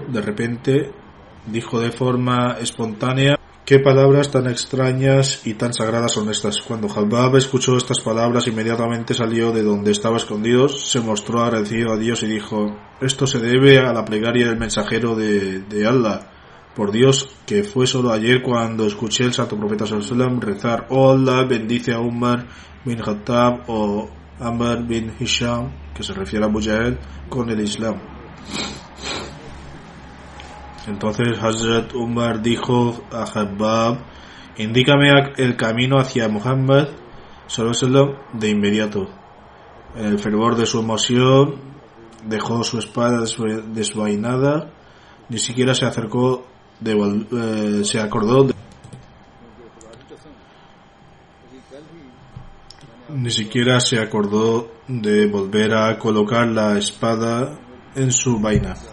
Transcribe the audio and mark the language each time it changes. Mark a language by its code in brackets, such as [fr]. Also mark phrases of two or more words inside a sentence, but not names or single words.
[es] De repente dijo de forma espontánea: ¿qué palabras tan extrañas y tan sagradas son estas? Cuando Habab escuchó estas palabras, inmediatamente salió de donde estaba escondido, se mostró agradecido a Dios y dijo: esto se debe a la plegaria del mensajero de Allah. Por Dios, que fue solo ayer cuando escuché al santo profeta ﷺ rezar: oh Allah, bendice a Umar bin Khattab o Amr bin Hisham, que se refiere a Abu Jahl, con el Islam. Entonces Hazrat Umar dijo a Habab: indícame el camino hacia Muhammad ﷺ de inmediato. En el fervor de su emoción dejó su espada desvainada, ni siquiera se acordó de volver a colocar la espada en su vaina.